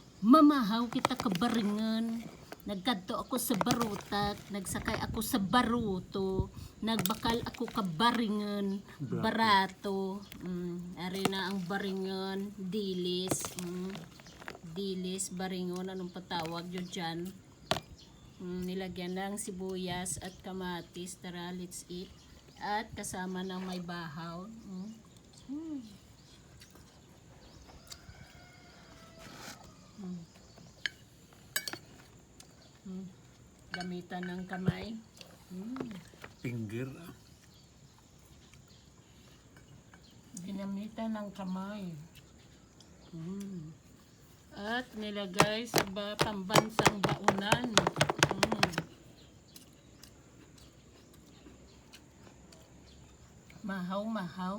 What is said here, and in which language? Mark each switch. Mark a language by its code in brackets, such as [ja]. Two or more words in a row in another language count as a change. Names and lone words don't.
[hil] Mamahaw kita kabaringan. Nagkadto ako sa barutak, nagsakay ako sa baruto, nagbakal ako kabaringan, barato. Ari na ang baringan, dilis. Dilis, baringon, [tl] anong patawag yun dyan? Nilagyan ng sibuyas at kamatis. Tara, [en] let's eat. [tl] At kasama ng may bahaw. Gamitan ng kamay. Finger. Ginamitan ng kamay. At nilagay sa pambansang baunan. [hil] Mahaw, mahaw.